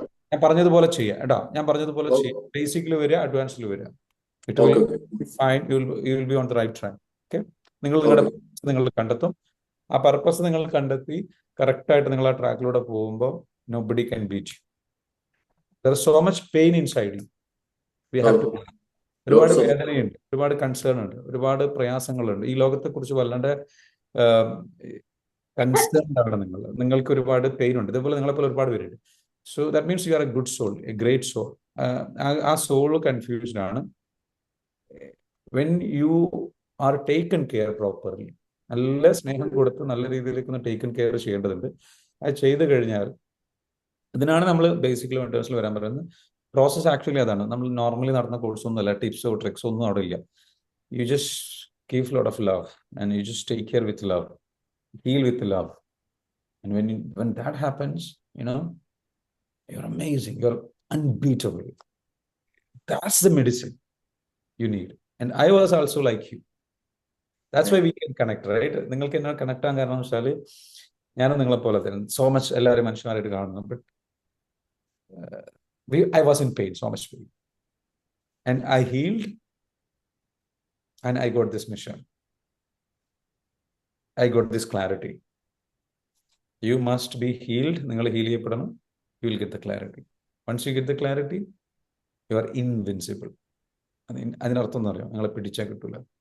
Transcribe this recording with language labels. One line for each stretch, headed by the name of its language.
Malayalam: ഞാൻ പറഞ്ഞതുപോലെ ചെയ്യാം കേട്ടോ. ഞാൻ പറഞ്ഞതുപോലെ ചെയ്യാം. ബേസിക്കിൽ വരിക, അഡ്വാൻസിൽ വരിക.
English: It will fine. You will be on the right track. Okay,
Malayalam: നിങ്ങൾ കണ്ടെത്തും. ആ പർപ്പസ് നിങ്ങൾ കണ്ടെത്തി കറക്റ്റായിട്ട് നിങ്ങൾ ആ ട്രാക്കിലൂടെ പോകുമ്പോൾ
English: nobody can beat you. There is so much pain inside you. We have to.
Malayalam: ഒരുപാട് വേദനയുണ്ട്, ഒരുപാട് കൺസേൺ ഉണ്ട്, ഒരുപാട് പ്രയാസങ്ങളുണ്ട്. ഈ ലോകത്തെ കുറിച്ച് വല്ലാണ്ട് കൺസേൺഡ് ആണ് നിങ്ങൾക്ക് ഒരുപാട് പെയിൻ ഉണ്ട്. ഇതേപോലെ നിങ്ങളെപ്പോലെ ഒരുപാട് പേരുണ്ട്.
English: So that means you are a good soul, a great soul.
Malayalam: ആ സോൾ കൺഫ്യൂസ്ഡ് ആണ്.
English: when you are taken care properly,
Malayalam: നല്ല സ്നേഹം കൊടുത്ത് നല്ല രീതിയിലേക്ക് ഒന്ന് ടേക്കൺ കെയർ ചെയ്യേണ്ടതുണ്ട്. അത് ചെയ്തു കഴിഞ്ഞാൽ, ഇതിനാണ് നമ്മൾ ബേസിക്കലി മെന്റേഴ്സിൽ വരാൻ പറയുന്നത്. പ്രോസസ് ആക്ച്വലി അതാണ്. നമ്മൾ നോർമലി നടന്ന കോഴ്സൊന്നും അല്ല, ടിപ്സോ ട്രിക്സോ ഒന്നും അവിടെ ഇല്ല.
English: You just give lot of love and you just take care with love, heal with love. And when that happens, you're amazing, you're unbeatable. That's the medicine you need. And I was also like you. That's why we can connect, right?
Malayalam: നിങ്ങൾക്ക് എന്നെ connect ആകാൻ കാരണം വെച്ചാൽ ഞാനും നിങ്ങളെ പോലെ തന്നെ
English: so much
Malayalam: എല്ലാവരും മനുഷ്യന്മാരായിട്ട് കാണുന്നു.
English: But I was in pain, so much pain. And I healed and I got this mission. I got this clarity. You must be healed.
Malayalam: നിങ്ങൾ heal ചെയ്യപ്പെടണം.
English: You will get the clarity. Once you get the clarity, you are invincible.
Malayalam: അതിനർത്ഥം എന്ന് അറിയാം, നിങ്ങളെ പിടിച്ചാൽ കിട്ടൂല.